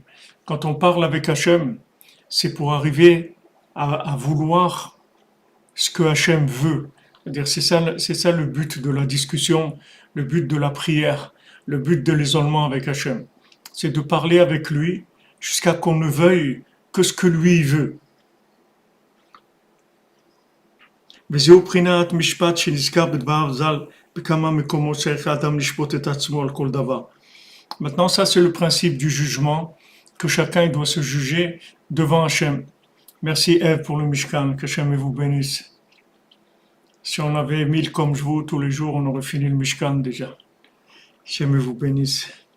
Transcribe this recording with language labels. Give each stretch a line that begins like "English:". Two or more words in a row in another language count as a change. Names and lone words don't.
French: Quand on parle avec Hachem, c'est pour arriver à vouloir ce que Hachem veut. C'est-à-dire c'est ça le but de la discussion, le but de la prière, le but de l'isolement avec Hachem. C'est de parler avec lui jusqu'à qu'on ne veuille que ce que lui veut.
Hebrew: וזהו בחינת משפט שנזכר בדבריו ז"ל בכמה מקומות צריך האדם לשפוט את עצמו על כל דבר.
French: Maintenant, ça c'est le principe du jugement, que chacun doit se juger devant Hachem. Merci Ève pour le Mishkan, que Hachem vous bénisse. Si on avait 1000 comme vous tous les jours, on aurait fini le Mishkan déjà. Hachem vous bénisse.